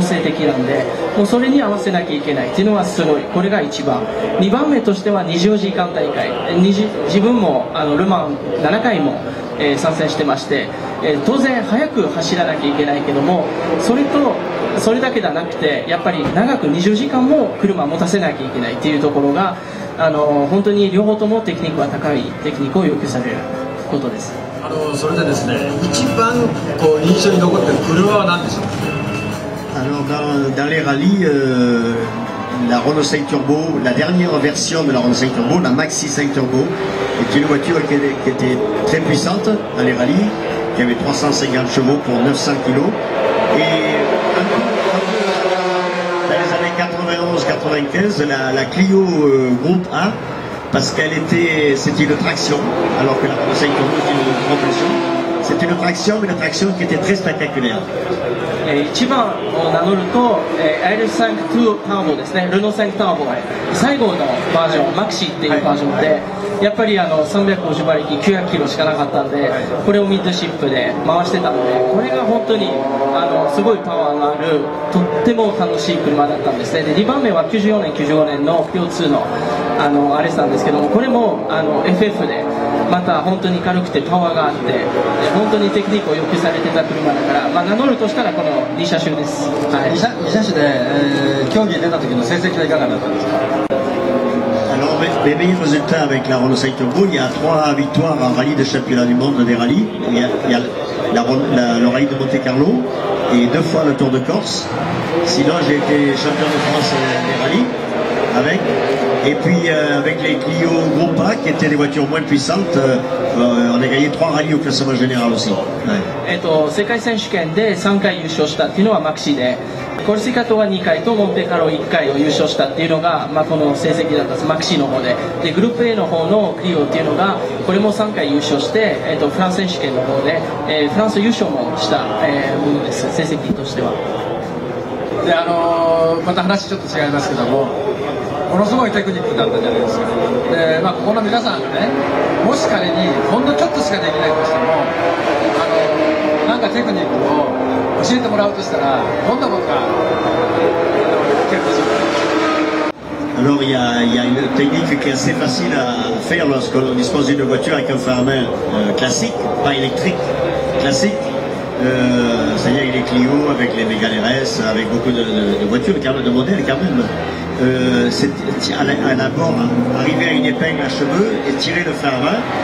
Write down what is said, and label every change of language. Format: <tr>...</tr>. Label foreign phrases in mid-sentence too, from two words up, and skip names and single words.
<ja>性的なんで、もうそれに合わせなきゃいけないっていうのはすごい、これが一番。2番目としては24時間大会、自分もルマン7回も参戦してまして、当然速く走らなきゃいけないけども、それだけではなくてやっぱり長く20時間も車を持たせなきゃいけないっていうところが本当に両方ともテクニックが高いテクニックを要求されることです。それでですね、一番印象に残っている車は何でしょうか？</ja> <fr>Alors dans les rallyes, la Renault 5 Turbo, la dernière version de la Renault 5 Turbo, la Maxi 5 Turbo, est une voiture qui était très puissante dans les rallyes, qui avait 350 chevaux pour 900 kg. Et dans les années 91-95, la Clio Groupe A, parce c'était une traction, alors que la Renault 5 Turbo est une propulsion. C'est une traction, mais une traction qui était très spectaculaire.</fr> <ja>一番を名乗ると L5 ターボですね、ルノー5ターボ最後のバージョンマクシっていうバージョンで、やっぱり350馬力900キロしかなかったんで、これをミッドシップで回してたので、これが本当にすごいパワーのあるとっても楽しい車だったんですね。で2番目は94年95年の P2 のアレスなんですけども、これもFF でまた本当に軽くてパワーがあって、本当にテクニックを要求されてた車だから、名乗るとしたらこの2車種です。はい、2車種で、競技に出た時の成績はいかがだったんですか</ja> <fr>？Alors mes meilleurs résultats avec la Renault 5 Turbo, il y a 3 victoires en rallye de championnat du monde des rallyes. Il y a le rallye de Monte Carlo et 2 fois le Tour de Corse. Sinon j'ai été champion de France des rallyes avec. Et puis avec les Clio Groupe A qui étaient des voitures moins puissantes, on a gagné 3 rallyes au classement général aussi.</fr> <ja>世界選手権で3回優勝したっていうのはマクシで、コルシカ島は2回とモンテカロ1回を優勝したっていうのが、この成績だったんです、マクシの方で。でグループ A の方のクリオっていうのがこれも3回優勝して、フランス選手権の方で、フランス優勝もした、ものです、成績としては。でまた話ちょっと違いますけども、ものすごいテクニックだったじゃないですか。で、ここの皆さんがね、もし仮にほんのちょっとしかできないとしても、なんかテクニックを教えてもらうとしたら、どんなことがいけるでしょうか</ja> <fr>？Alors il y a une technique qui est assez facile à faire lorsqu'on dispose d'une voiture avec un frein à main classique, pas électrique, classique. C'est-à-dire avec les Clio, avec les Mégane RS, avec beaucoup de voitures, de modèles quand même. C'est à l'abord arriver à une épingle à cheveux et tirer le frein à main.</fr>